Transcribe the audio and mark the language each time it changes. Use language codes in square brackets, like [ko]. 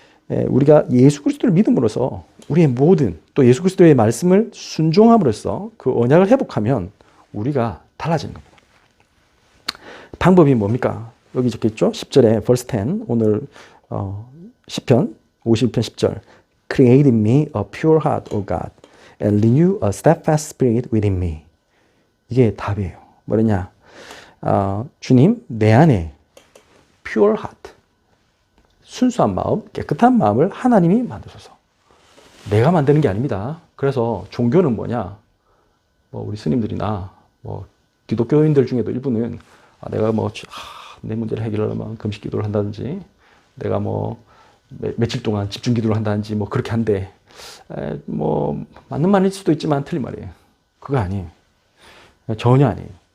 [ko] 우리가 예수 그리스도를 믿음으로써 우리의 모든 또 예수 그리스도의 말씀을 순종함으로써 그 언약을 회복하면 우리가 달라지는 겁니다. 방법이 뭡니까? 여기 적혀있죠? 10절에 [en] verse 10 [ko] 오늘 시편 50편 10절 [en] Create in me a pure heart, O God, and renew a steadfast spirit within me. [ko] 이게 답이에요. 뭐냐? 주님, 내 안에 [en] pure heart, [ko] 순수한 마음, 깨끗한 마음을 하나님이 만드소서. 내가 만드는 게 아닙니다. 그래서 종교는 뭐냐? 뭐 우리 스님들이나 뭐 기독교인들 중에도 일부는 내가 뭐 내 문제를 해결하려면 금식 기도를 한다든지, 내가 뭐 며칠 동안 집중 기도를 한다든지 뭐 그렇게 한데, 뭐 맞는 말일 수도 있지만 틀린 말이에요. 그거 아니에요. 전혀 아니에요.